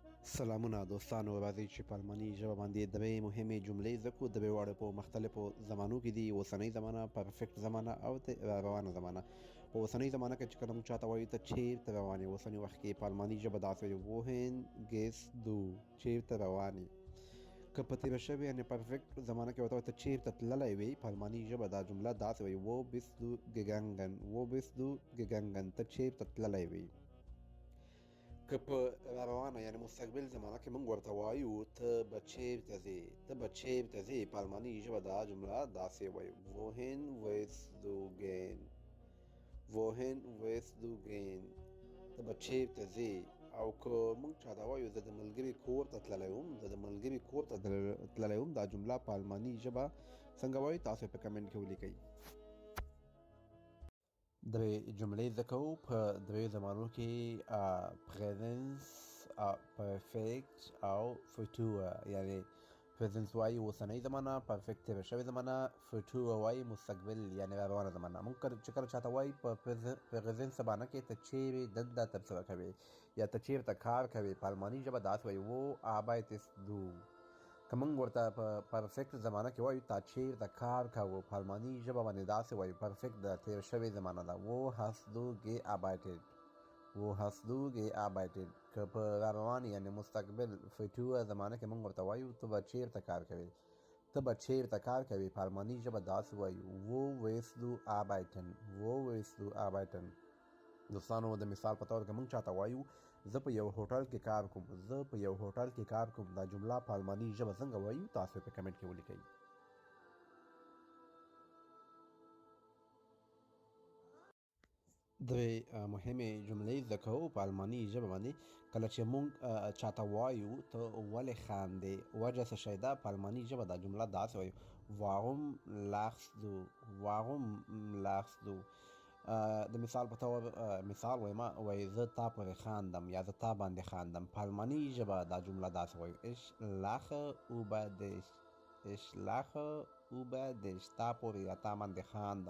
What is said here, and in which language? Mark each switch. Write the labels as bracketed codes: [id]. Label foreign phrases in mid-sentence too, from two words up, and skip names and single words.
[ps] سلامونه دوستانو، راځئ چې په الماني ژبه باندې درې مهمې جملې زده کړو. درې واړه په مختلفو زمانو کې دي: اوسنۍ زمانه، پرفیکټ زمانه او روانه زمانه. په اوسنۍ زمانه کې چې کله موږ چاته وایو ته چیرته روان یې، اوسني وخت کې په الماني ژبه داسې وایو [de] wohin gehst du، [ps] چیرته روان یې. که په تېره شوې یعنې پرفیکټ زمانه کې ورته وایو ته چیرته تللی وې، په الماني ژبه دا جمله داسې وایي [de] wo bist du gegangen، wo bist du gegangen، [ps] ته چیرته تللی وې. که په روانه یعنې مستقبل زمانه کې موږ ورته وایو ته به چیرته ځې، ته به چیرته ځې، په الماني ژبه دا جمله داسې وایو [de] wohin willst du gehen، wohin willst du gehen، [ps] ته به چیرته ځې. او که موږ چاته وایو زه د ملګري کور ته تللی وم، زه د ملګري کور ته تللی وم، دا جمله په الماني ژبه څنګه وایو تاسو په کمنټ کې ولیکئ. درې جملې زده کوو په درې زمانو کې: پریزنس، پرفیکټ او فوتوره. یعنې پریزنس وایي اوسنۍ زمانه، پرفیکټ تېره شوې زمانه، فوتوره وایي مستقبل یعنې روانه زمانه. موږ چې کله چاته وایي په پریزنس زمانه کې ته چیرې دنده ترسره کوې یا ته چیرته کار کوې، په الماني ژبه داسې وایي [de] wo arbeitest du. [ps] که موږ ورته په پرفیکټ زمانه کې وایو تا چیرته کار کوو، په الماني ژبه باندې داسې وایو پرفیکټ د تېره شوې زمانه ده [de] wo hast du gearbeitet، wo hast du gearbeitet. [ps] که په روان یعنې مستقبل فوتوره زمانه کې موږ ورته وایو ته به چیرته کار کوې، ته به چیرته کار کوې، په الماني ژبه داسې وایو [de] wo willst du arbeiten، wo willst du arbeiten. [ps] دوستانو د مثال په طور کې موږ چاته وایو زه په یو هوټل کې کار کوم، زه په یو هوټل کې کار کوم، دا جمله په الماني ژبه څنګه وایو تاسو په کمنټ کې ولیکئ. درې مهمې جملې زده کوو په الماني ژبه باندې. کله چې موږ چاته وایو ته ولې خاندې، وجه څه شی ده، په الماني ژبه دا جمله داسې وایو [de] warum lachst du، warum lachst du. [ps] د مثال په طور مثال وایم، وایي زه تا پورې خاندم یا زه تا باندې خاندم، په الماني ژبه دا جمله داسې وایو [de] ich lache über dich، ich lache über dich، [ps] تا پورې یا تا باندې خاندم.